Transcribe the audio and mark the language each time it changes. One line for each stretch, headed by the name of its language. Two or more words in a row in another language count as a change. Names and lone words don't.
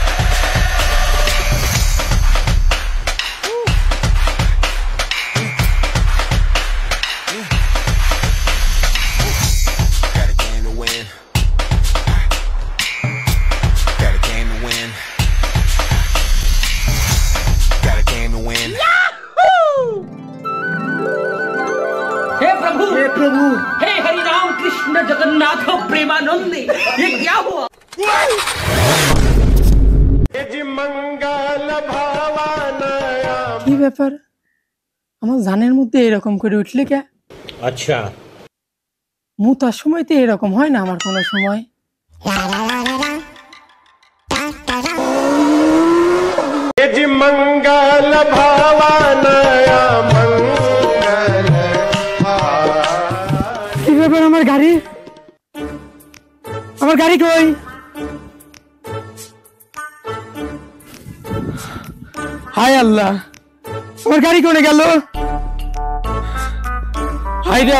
English: Got a game to win. Got a game to win. Got a game to win.
Hindi: हे प्रभु हे हरि राम कृष्ण जगन्नाथ प्रेमानंदी ये क्या हुआ
Bangla: কি ব্যাপার আমার জানের মধ্যে এরকম করে উঠলে কে अच्छा মুতার সময় তো এরকম হয় না আমার কোনো সময়
Hindi: मंगल भावानया मंगल
Bangla: কি ব্যাপার আমার গাড়ি কই হায় আল্লাহ আমার গাড়ি কোনে গেল হায় রে